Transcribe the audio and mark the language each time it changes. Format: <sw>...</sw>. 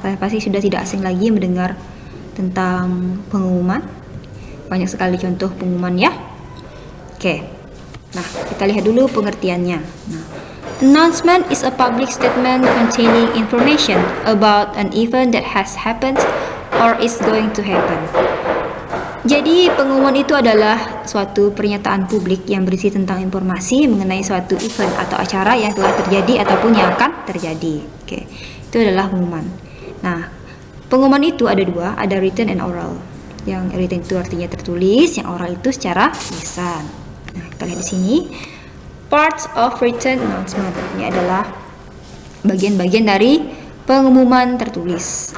<id>Kalian pasti sudah tidak asing lagi mendengar tentang pengumuman. Banyak sekali contoh pengumuman ya. Oke. Nah, kita lihat dulu pengertiannya. Nah,</id> <en>announcement is a public statement containing information about an event that has happened or is going to happen.</en> <id>Jadi pengumuman itu adalah suatu pernyataan publik yang berisi tentang informasi mengenai suatu event atau acara yang telah terjadi ataupun yang akan terjadi. Oke, itu adalah pengumuman. Nah, pengumuman itu ada dua, ada</id> <en>written and oral.</en> <id>Yang written itu artinya tertulis, yang oral itu secara lisan. Nah, kita lihat di sini.</id> <en>Parts of written announcement.</en> <id>Ini adalah bagian-bagian dari pengumuman tertulis.</id>